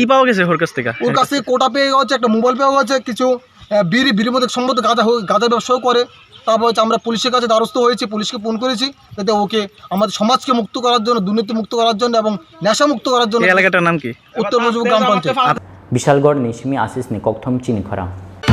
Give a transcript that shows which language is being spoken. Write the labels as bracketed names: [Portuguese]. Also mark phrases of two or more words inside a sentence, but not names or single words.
[Bangla] কি পাওয়া গেছে ওর কাছ থেকে কোটা পেয়ে গেছে একটা মোবাইল পেয়ে গেছে কিছু বিড়ির মধ্যে সম্ভবত গাঁজা ব্যবসাও করে তারপর হচ্ছে আমরা পুলিশের কাছে দ্বারস্থ হয়েছি পুলিশকে ফোন করেছি যাতে ওকে আমাদের সমাজকে মুক্ত করার জন্য দুর্নীতি মুক্ত করার জন্য এবং নেশা মুক্ত করার জন্য এলাকাটার নাম কি উত্তর গ্রাম পঞ্চায়েত [Kok Borok] Bishalgarh ni simi asis ni kokthom chini khara